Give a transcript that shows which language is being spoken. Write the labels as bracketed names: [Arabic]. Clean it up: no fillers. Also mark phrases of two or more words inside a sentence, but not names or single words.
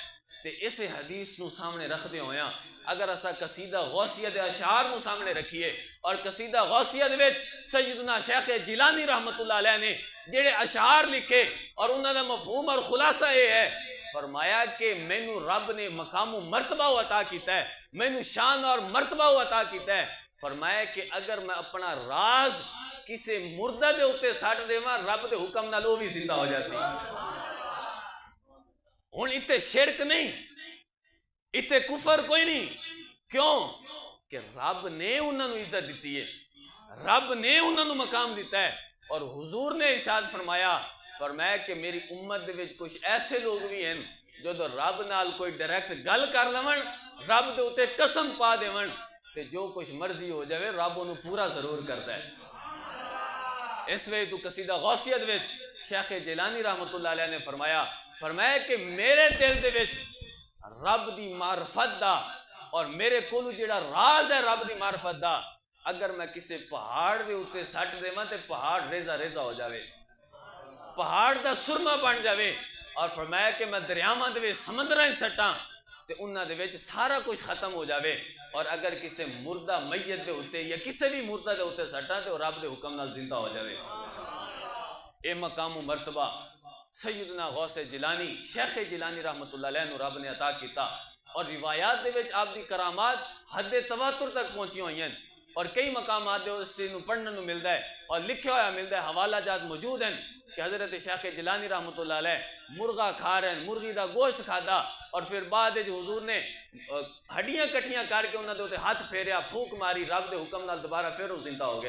[Punjabi] تے اس حدیث نو سامنے رکھتے ہویا اگر اسا قصیدہ غوثیہ دے اشعار نو سامنے رکھیے، اور قصیدہ غوثیہ دے وچ سیدنا شیخ جیلانی [Arabic] رحمت اللہ علیہ [Punjabi] نے جڑے اشعار لکھے اور انہاں دا مفہوم اور خلاصہ یہ ہے، فرمایا کہ مینوں رب نے مقام و مرتبہ عطا کیتا ہے، مینوں شان اور مرتبہ عطا کیتا ہے. فرمایا کہ اگر میں اپنا راز کسے مردہ دے ہوتے ساڑھ دیواں رب دے حکم نال وہ بھی زندہ ہو جاسی. ہن اتے شرک نہیں، اتے کفر کوئی نہیں. کیوں کہ رب نے انہوں نے عزت دیتی ہے، رب نے انہوں نے مقام دیتا ہے. اور حضور نے ارشاد فرمایا کہ میری امت دے وچ کچھ ایسے لوگ بھی ہیں جو رب نال کوئی ڈائریکٹ گل کر لون، رب دے اوتے قسم پا دیون تے جو کچھ مرضی ہو جاوے رب انہوں پورا ضرور کرتا ہے. اس وجہ تو قصیدہ غوثیہ دے وچ شیخ جیلانی [Arabic] رحمت اللہ علیہ [Punjabi] نے فرمایا کہ میرے دل دے وچ رب دی معرفت دا اور میرے کولو جڑا راز ہے رب دی معرفت دا، اگر میں کسی پہاڑ دے اوتے سٹ دیواں تے پہاڑ ریزہ ریزہ ہو جاوے، پہاڑ دا سرما بن جاوے. اور فرمایا کہ میں دریاواں دے وچ سمندراں سٹاں تے انہاں دے وچ سارا کچھ ختم ہو جاوے. اور اگر کسی مردہ میت دے اوتے یا کسی بھی مردہ دے اوتے سٹاں تے رب دے حکم نال زندہ ہو جاوے. اے مقام و مرتبہ سیدنا غوث جیلانی شیخ جیلانی [Arabic] رحمت اللہ علیہ [Punjabi] نو رب نے عطا کیتا. اور روایات دے وچ آپ دی کرامات حد تواتر تک پہنچی ہوئی ہیں، اور کئی مقامات دے اس چیز نو پڑھنے نو ملتا ہے اور لکھا ہوا ملتا ہے، حوالہ جات موجود ہیں کہ حضرت شیخ جیلانی [Arabic] رحمت اللہ علیہ [Punjabi] مرغا کھا رہے ہیں، مرغی دا گوشت کھادا، اور پھر بعد حضور نے ہڈیاں کٹھیاں کر کے انہوں نے ہاتھ پھیریا، پھونک ماری، رب دے حکم نال دوبارہ پھر وہ زندہ ہو گیا.